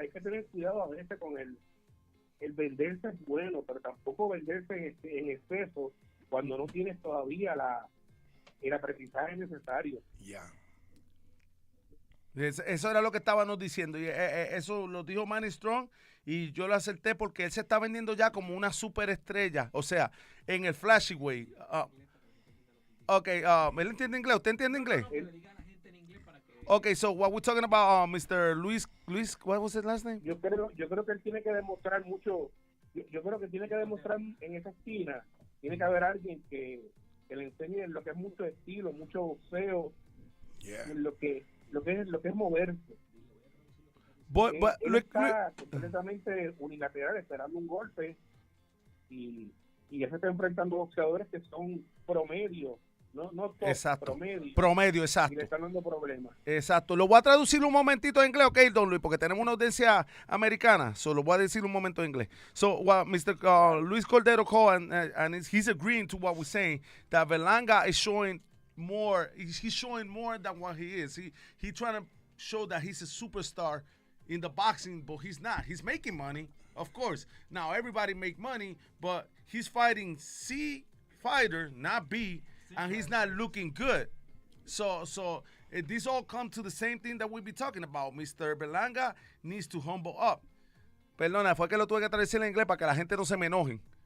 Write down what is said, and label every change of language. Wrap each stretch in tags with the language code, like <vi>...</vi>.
<es>Hay que tener cuidado a veces con el venderse es bueno, pero tampoco venderse en exceso cuando no tienes todavía el aprendizaje necesario.</es> <en>Yeah.</en> <es>Eso era lo que estábamos diciendo, y eso lo dijo Manny Strong, y yo lo acerté porque él se está vendiendo ya como una superestrella, o sea, en el</es> <en>flashy way.</en> <es>¿Él entiende inglés? ¿Usted entiende inglés?</es> <en>Okay, so what we're talking about, Mr. Luis, what was his last name?</en> <es>Yo creo que él tiene que demostrar mucho. Yo creo que tiene que demostrar en esa esquina. Tiene que haber alguien que le enseñe lo que es mucho estilo, mucho boxeo, lo que es moverse. Él está completamente unilateral, esperando un golpe, y ya se está enfrentando boxeadores que son promedio. No top, exacto. Promedio, exacto. Y le están dando problemas. Exacto. Lo voy a traducir un momentito en inglés, ok, don Luis, porque tenemos una audiencia americana. So, lo voy a decir un momento en inglés.</es> <en>So, what Mr. Luis Cordero called, and he's agreeing to what we're saying, that Berlanga is showing more. He's showing more than what he is. He trying to show that he's a superstar in the boxing, but he's not. He's making money, of course. Now, everybody make money, but he's fighting C fighter, not B, and he's not looking good. So this all come to the same thing that we be talking about. Mr. Berlanga needs to humble up.</en> <es>Perdona, fue que lo tuve que traducir en inglés para que la gente no se me enojen.</es>